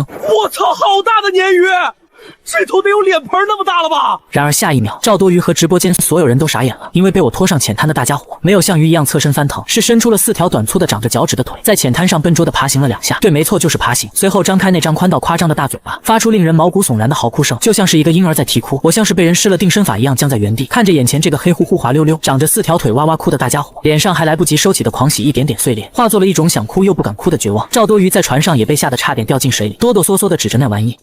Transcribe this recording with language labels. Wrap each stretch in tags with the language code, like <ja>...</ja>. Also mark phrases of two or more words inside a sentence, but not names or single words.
<zh>我操，好大的鯰魚！這頭得有臉盆那麼大了吧？” 然而下一秒，趙多魚和直播間所有人都傻眼了，因為被我拖上淺灘的大家伙沒有像魚一樣側身翻騰，是伸出了4條短粗的長着腳趾的腿，在淺灘上笨拙地爬行了2下。對，沒錯，就是爬行。隨後張開那張寬到誇張的大嘴巴，發出令人毛骨悚然的嚎哭聲，就像是一個嬰兒在啼哭。我像是被人施了定身法一樣僵在原地，看着眼前這個黑乎乎滑溜溜長着4條腿哇哇哭的大家伙，臉上還來不及收起的狂喜一點點碎裂，化作了一種想哭又不敢哭的絕望。趙多魚在船上也被嚇得差點掉進水裡，哆哆嗦嗦地指着那玩意：“</zh>